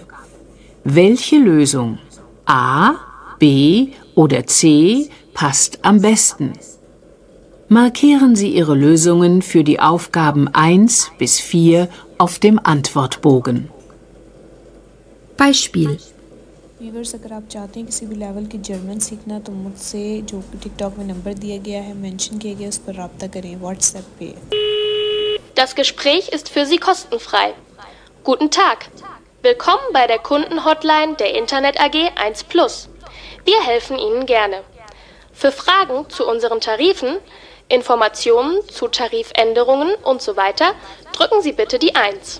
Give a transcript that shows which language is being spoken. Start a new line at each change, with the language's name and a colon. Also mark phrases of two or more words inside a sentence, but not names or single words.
German: Welche Lösung, A, B oder C, passt am besten? Markieren Sie Ihre Lösungen für die Aufgaben 1 bis 4 auf dem Antwortbogen. Beispiel.
Hindi: व्यूवर्स अगर आप चाहते हैं किसी भी लेवल की जर्मन सीखना तो मुझसे जो टिकटॉक में नंबर दिया गया है मेंशन किया गया उस पर रब्ता करें व्हाट्सएप पे।
German: Das Gespräch ist für Sie kostenfrei. Guten Tag. Willkommen bei der Kundenhotline der Internet AG 1+. Wir helfen Ihnen gerne. Für Fragen zu unseren Tarifen, Informationen zu Tarifänderungen und so weiter, drücken Sie bitte die 1.